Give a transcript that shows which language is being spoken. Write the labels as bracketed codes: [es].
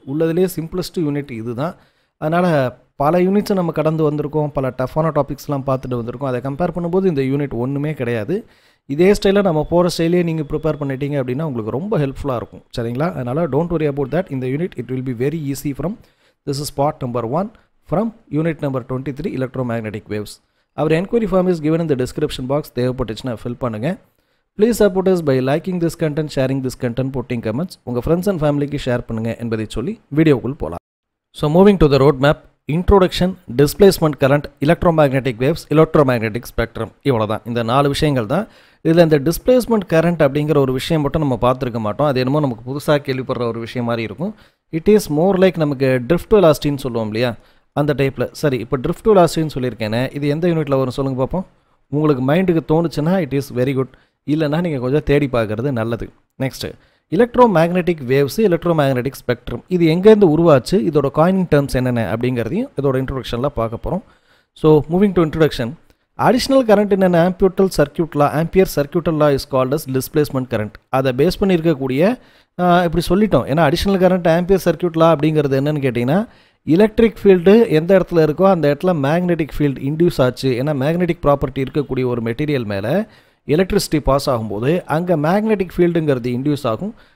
[ta] உள்ளதுலேயே simplest unit இது தான். அதனால் பல யூனிட்ஸை நம்ம கடந்து வந்திருக்கோம், பல டஃப்பான டாபிக்ஸ்லாம் பார்த்துட்டு வந்திருக்கோம். அதை கம்பேர் பண்ணும்போது இந்த யூனிட் ஒன்றுமே கிடையாது. இதே ஸ்டைலில் நம்ம போகிற ஸ்டைலே நீங்கள் ப்ரிப்பேர் பண்ணிட்டீங்க அப்படின்னா உங்களுக்கு ரொம்ப ஹெல்ப்ஃபுல்லாக இருக்கும். சரிங்களா? [en] அதனால் don't worry about that. [ta] இந்த unit [en] It will be very easy from this is part number 1 from unit number 23 electromagnetic waves. Our enquiry form is given in the description box. [ta] தேவைப்பட்டுச்சுன்னா ஃபில் பண்ணுங்கள். [en] Please support us by liking this content, sharing this content, putting comments. [ta] உங்கள் friends and ஃபேமிலிக்கு share பண்ணுங்கள் என்பதை சொல்லி வீடியோக்குள் போகலாம். [en] so moving to the road map, introduction, displacement current, electromagnetic waves, electromagnetic spectrum, [ta] இவ்வளோ தான். இந்த 4 விஷயங்கள் தான். இதில் இந்த டிஸ்பிளேஸ்மெண்ட் கரண்ட் அப்படிங்கிற ஒரு விஷயம் மட்டும் நம்ம பார்த்துருக்க மாட்டோம். அது என்னமோ நமக்கு புதுசாக கேள்விப்படுற ஒரு விஷயம் மாதிரி இருக்கும். [en] it is more like [ta] நமக்கு ட்ரிஃப்ட் வெலாசிட்டின்னு சொல்லுவோம் இல்லையா, அந்த டைப்பில். சரி, இப்போ ட்ரிஃப்ட் வெலாசிட்டின்னு சொல்லியிருக்கேனே, இது எந்த யூனிட்டில் வரும் சொல்லுங்கள் பார்ப்போம். உங்களுக்கு மைண்டுக்கு தோணுச்சுன்னா [en] it is very good, [ta] இல்லைனா நீங்கள் கொஞ்சம் தேடி பார்க்குறது நல்லது. Next electromagnetic waves, electromagnetic spectrum, இது எங்கேருந்து உருவாச்சு, இதோட காயினிங் டேர்ம்ஸ் என்னென்ன அப்படிங்கிறதையும் இதோட இன்ட்ரோடக்ஷனில் பார்க்க போகிறோம். [en] So moving to introduction. Additional current in an ampere circuit law is called as displacement current. [ta] அதை பேஸ் பண்ணியிருக்கக்கூடிய இப்படி சொல்லிட்டோம். ஏன்னா அடிஷ்னல் கரண்ட் ஆம்பியர் சர்க்யூட் லா அப்படிங்கிறது என்னன்னு கேட்டிங்கன்னா எலக்ட்ரிக் ஃபீல்டு எந்த இடத்துல இருக்கோ அந்த இடத்துல மேக்னெட்டிக் ஃபீல்டு இன்டியூஸ் ஆச்சு. ஏன்னா மேக்னெட்டிக் ப்ராப்பர்ட்டி இருக்கக்கூடிய ஒரு மெட்டீரியல் மேலே எலக்ட்ரிசிட்டி பாஸ் ஆகும்போது அங்கே மேக்னெட்டிக் ஃபீல்டுங்கிறது இன்டியூஸ் ஆகும்.